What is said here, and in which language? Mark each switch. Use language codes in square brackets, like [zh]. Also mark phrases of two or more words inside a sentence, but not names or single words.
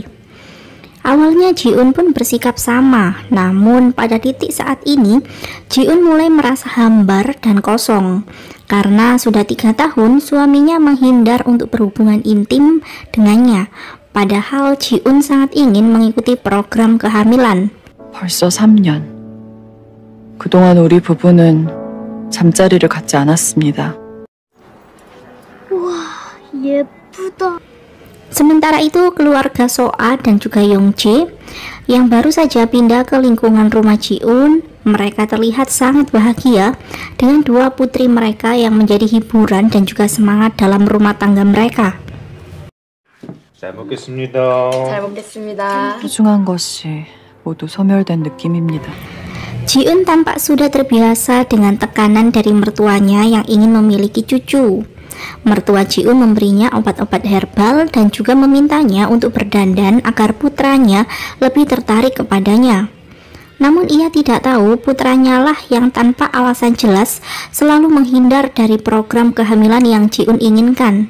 [id] Awalnya Ji-un pun bersikap sama, namun pada titik saat ini Ji-un mulai merasa hambar dan kosong karena sudah 3 tahun suaminya menghindar untuk berhubungan intim dengannya, padahal Ji-un sangat ingin mengikuti program kehamilan. [ko] 벌써 3년. 그동안 우리 부부는 잠자리를 갖지 않았습니다. 와, 예쁘다. [id] Sementara itu keluarga Soa dan juga Yongjae yang baru saja pindah ke lingkungan rumah Ji-un, mereka terlihat sangat bahagia dengan dua putri mereka yang menjadi hiburan dan juga semangat dalam rumah tangga mereka. [ko] 잘 먹겠습니다. 잘 먹겠습니다. 소중한 것이 모두 소멸된 느낌입니다. [id] Ji-un tampak sudah terbiasa dengan tekanan dari mertuanya yang ingin memiliki cucu. Mertua Ji-un memberinya obat-obat herbal dan juga memintanya untuk berdandan agar putranya lebih tertarik kepadanya. Namun ia tidak tahu putranya lah yang tanpa alasan jelas selalu menghindar dari program kehamilan yang Ji-un inginkan.